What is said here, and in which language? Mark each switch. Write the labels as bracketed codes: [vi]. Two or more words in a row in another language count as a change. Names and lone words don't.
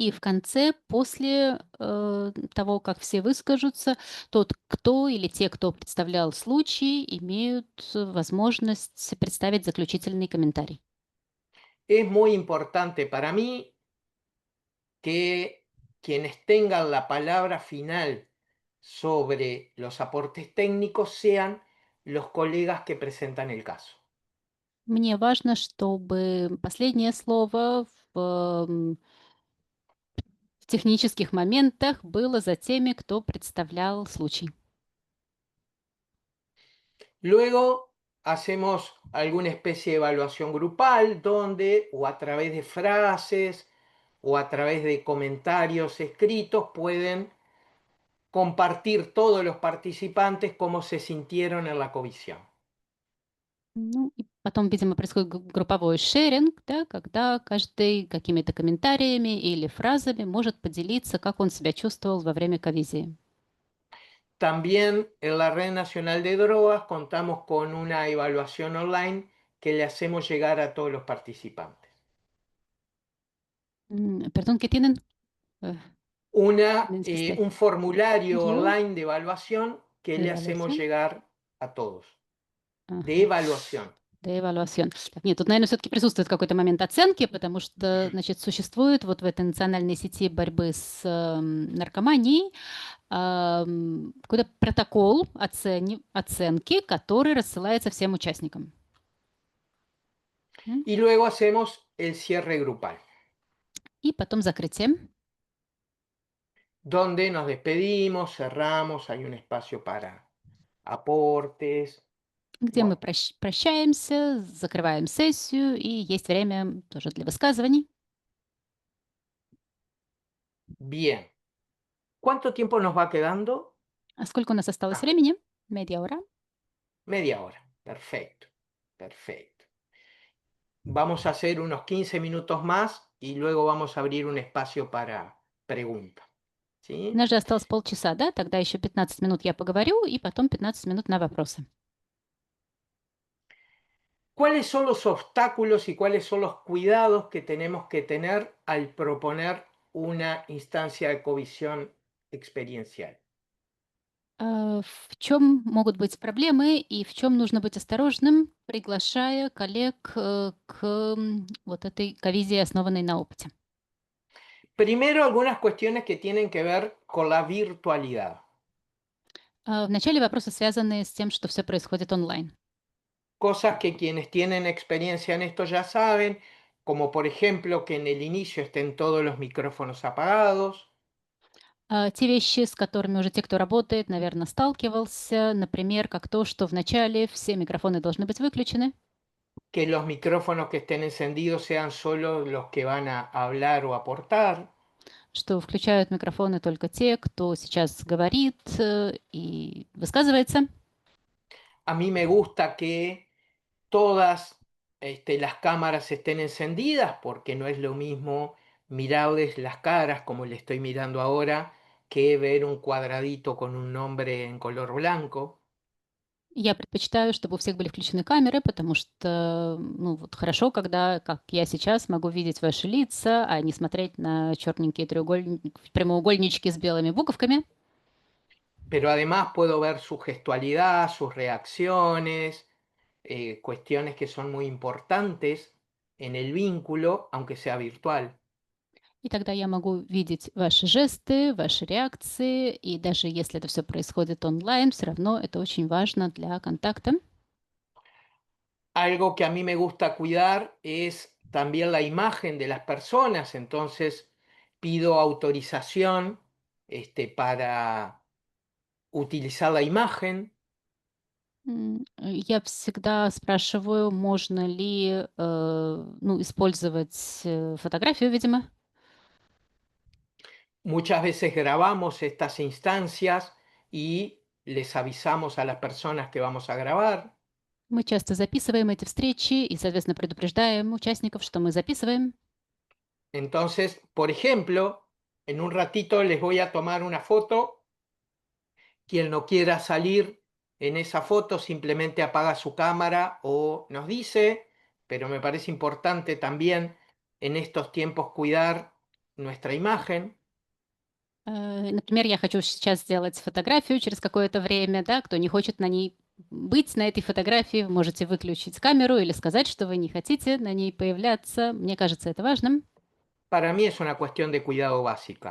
[ru] И в конце, после того, как все выскажутся, тот, кто или те, кто представлял случай, имеют возможность представить заключительный комментарий. [es] Es muy importante para mí que quienes tengan la palabra final sobre los aportes técnicos sean los colegas que presentan el caso. [ru] Мне важно, чтобы последнее слово в технических моментах было за теми, кто представлял случай. [es] Luego hacemos alguna especie de evaluación grupal donde o a través de frases o a través de comentarios escritos pueden compartir todos los participantes cómo se sintieron en la comisión. [ru] Ну, и потом, видимо, происходит групповой шеринг, да, когда каждый какими-то комментариями или фразами может поделиться, как он себя чувствовал во время ковизии. [es] También en la Red Nacional de Drogas contamos con una evaluación online que le hacemos llegar a todos los participantes. Perdón, ¿qué tienen? Eh, Un formulario Yo, online de evaluación que de le hacemos evaluación. llegar a todos. De Ага, evaluación. de evaluación. [ru] Так, нет, тут, наверное, все-таки присутствует какой-то момент оценки, потому что, значит, существует вот в этой национальной сети борьбы с наркоманией какой-то протокол оценки, который рассылается всем участникам. [es] Y luego hacemos el cierre grupal, [ru] И потом закрытие, [es] donde nos despedimos, cerramos, hay un espacio para aportes. [ru] где мы [es] Bueno, [ru] прощаемся, закрываем сессию, и есть время тоже для высказываний. [es] bien. ¿Cuánto tiempo nos va quedando? [ru] А сколько у нас осталось Ah, времени? [es] Media hora. media hora. Perfecto, perfecto. Vamos a hacer unos 15 minutos más y luego vamos a abrir un espacio para preguntas. [ru] У [es] ¿Sí? [ru] нас же осталось полчаса, да? Тогда еще 15 минут я поговорю, и потом 15 минут на вопросы. [es] ¿Cuáles son los obstáculos y cuáles son los cuidados que tenemos que tener al proponer una instancia de covisión experiencial? [ru] В чем могут быть проблемы и в чем нужно быть осторожным, приглашая коллег к вот этой ковизии, основанной на опыте? [es] Primero, algunas cuestiones que tienen que ver con la virtualidad. [ru] Вначале вопросы, связанные с тем, что все происходит онлайн. [es] Cosas que quienes tienen experiencia en esto ya saben, como por ejemplo que en el inicio estén todos los micrófonos apagados, [ru] Те вещи, с которыми уже те, кто работает, наверное, сталкивался, например, как то, что в начале все микрофоны должны быть выключены, [es] que los micrófonos que estén encendidos sean solo los que van a hablar o aportar. [ru] что включают микрофоны только те, кто сейчас говорит и высказывается. [es] A mí me gusta que todas las cámaras estén encendidas porque no es lo mismo mirarles las caras como le estoy mirando ahora que ver un cuadradito con un nombre en color blanco. [ru] Я предпочитаю, чтобы у всех были включены камеры, потому что, ну, вот хорошо, когда, как я сейчас, могу видеть ваши лица, а не смотреть на черненькие прямоугольнички с белыми буковками. [es] Pero además puedo ver su gestualidad, sus reacciones, cuestiones que son muy importantes en el vínculo, aunque sea virtual. [ru] И тогда я могу видеть ваши жесты, ваши реакции, и даже если это все происходит онлайн, все равно это очень важно для контакта. [es] Algo que a mí me gusta cuidar es también la imagen de las personas, entonces pido autorización para utilizar la imagen. [ru] Я всегда спрашиваю, можно ли ну, использовать фотографию, видимо. [es] Muchas veces grabamos estas instancias y les avisamos a las personas que vamos a grabar. [ru] Мы часто записываем эти встречи и, соответственно, предупреждаем участников, что мы записываем. [es] Entonces, por ejemplo, en un ratito les voy a tomar una foto. Quien no quiera salir en esa foto simplemente apaga su cámara o nos dice, pero me parece importante también en estos tiempos cuidar nuestra imagen. [ru] Например, я хочу сейчас сделать фотографию через какое-то время, да, кто не хочет на ней быть на этой фотографии, вы можете выключить камеру или сказать, что вы не хотите на ней появляться. Мне кажется, это важным. [es] Para mí es una cuestión de cuidado básica.